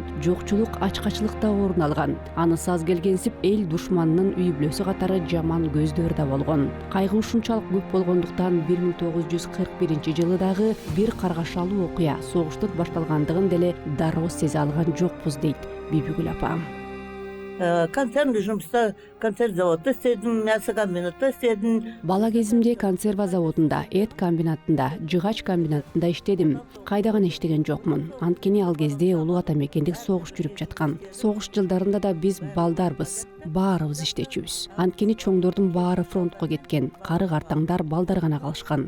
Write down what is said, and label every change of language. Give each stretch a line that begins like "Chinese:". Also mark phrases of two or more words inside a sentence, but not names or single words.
Kyrgyz: Жокчулук, ачкачылыкта орун алган. Анысы аз келгенсип эл душмандын үй бүлөсү катары жаман көздөр да болгон. Кайгы ушунчалык көп болгондуктан 1941 жылы дагы бир каргашалуу окуя согуштун башталгандыгын деле дароо сезе алган жокпуз дейт Бибигүл апа.
Kazakh: Концерн жұмыста, концерт заводта істедім, мясо комбинатта істедім.
Kyrgyz: Бала кезимде консерва заводунда, эт комбинатында, жыгач комбинатында иштедим. Кайда гана иштеген жокмун. Анткени ал кезде улуу ата мекендик согуш жүрүп жаткан. Согуш жылдарында да биз балдарбыз. Баарыбыз иштечүбүз. Анткени чоңдордун баары фронтко кеткен. Кары-картаңдар балдар гана калышкан.